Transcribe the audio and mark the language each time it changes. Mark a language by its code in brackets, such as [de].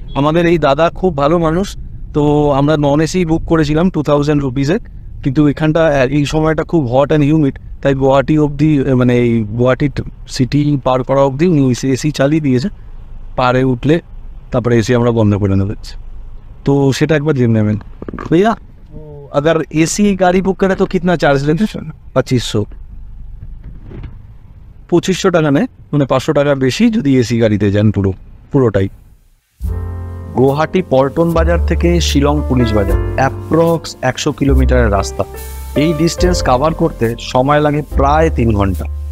[bn] আমাদের এই দাদা খুব ভালো মানুষ, তো আমরা নন এসি বুক করেছিলাম 2000 রুপিসে। কিন্তু এখানটা এই সময়টা খুব হট অ্যান্ড হিউমিড, তাই গুয়াহাটি অবধি, মানে এই গুয়াহাটি সিটি পার করা অবধি উনি এসি চালিয়ে দিয়েছে। পারে উঠলে তারপরে এসি আমরা বন্ধ করে নেবো। তো সেটা একবার জেনে নেবেন। [hi] भैया अगर एसी गाड़ी बुक करे तो कितना चार्ज लेते हैं? [bn] 2500 টাকা নেয়, মানে 500 টাকা বেশি যদি এসি গাড়িতে যান পুরোটাই। গুয়াহাটি পল্টন বাজার থেকে শিলং পুলিশ বাজার অ্যাপ্রক্স 100 কিলোমিটারের রাস্তা। এই ডিস্টেন্স কাভার করতে সময় লাগে প্রায় 3 ঘন্টা।